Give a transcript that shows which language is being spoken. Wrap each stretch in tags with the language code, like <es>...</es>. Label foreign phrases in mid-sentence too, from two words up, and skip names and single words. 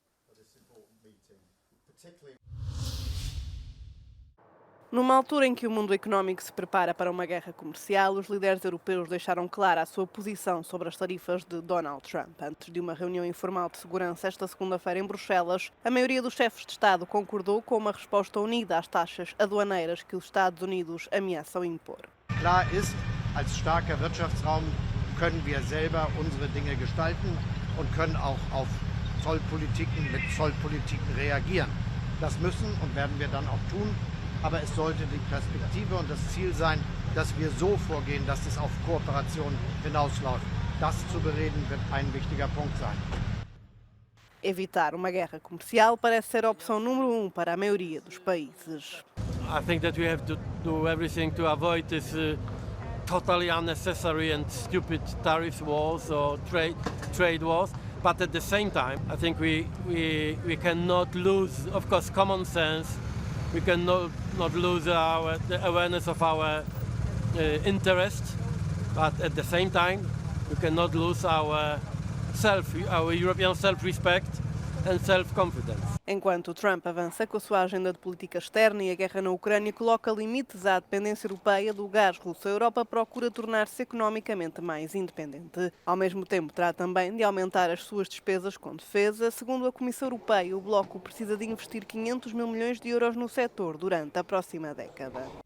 <pt>Numa altura em que o mundo económico se prepara para uma guerra comercial, os líderes europeus deixaram clara a sua posição sobre as tarifas de Donald Trump. Antes de uma reunião informal de segurança esta segunda-feira em Bruxelas, a maioria dos chefes de Estado concordou com uma resposta unida às taxas aduaneiras que os Estados Unidos ameaçam impor.</pt> <de>Klar ist, als starker Wirtschaftsraum können wir selber unsere Dinge gestalten und können auch auf Zollpolitiken mit Zollpolitiken reagieren. Das müssen und werden wir dann auch tun. Aber es sollte die Perspektive und das Ziel sein, dass wir so vorgehen, dass es auf Kooperation hinausläuft. Das zu bereden wird ein wichtiger Punkt sein.</de> <pt>Evitar uma guerra comercial parece ser a opção número 1 para a maioria dos países.</pt> <en>I think that we have to do everything to avoid this totally unnecessary and stupid tariff wars or trade wars. But at the same time, I think we cannot lose, of course, common sense. We cannot lose the awareness of our interest, but at the same time, we cannot lose our European self-respect and self-confidence.</en> <pt>Enquanto Trump avança com a sua agenda de política externa e a guerra na Ucrânia coloca limites à dependência europeia do gás russo, a Europa procura tornar-se economicamente mais independente. Ao mesmo tempo, terá também de aumentar as suas despesas com defesa. Segundo a Comissão Europeia, o bloco precisa de investir 500 mil milhões de euros no setor durante a próxima década.</pt>